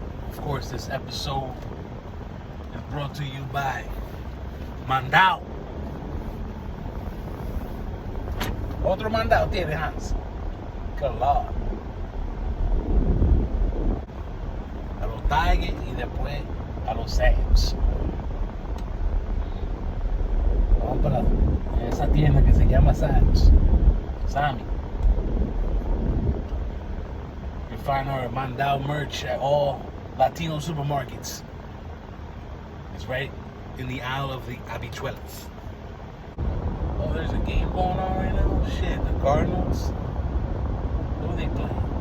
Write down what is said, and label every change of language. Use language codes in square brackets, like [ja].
[en] Of course, this episode is brought to you by Mandao. [es] Otro mandado tiene Hanz. Claro. A los Tigers y después a los Sam's. Vamos para esa tienda que se llama Sam's. Sammy. [en] You find our Mandao merch at all Latino supermarkets. It's right in the aisle of the Habichuelas. Oh, there's a game going on right now? Shit, the Cardinals? Who are they playing?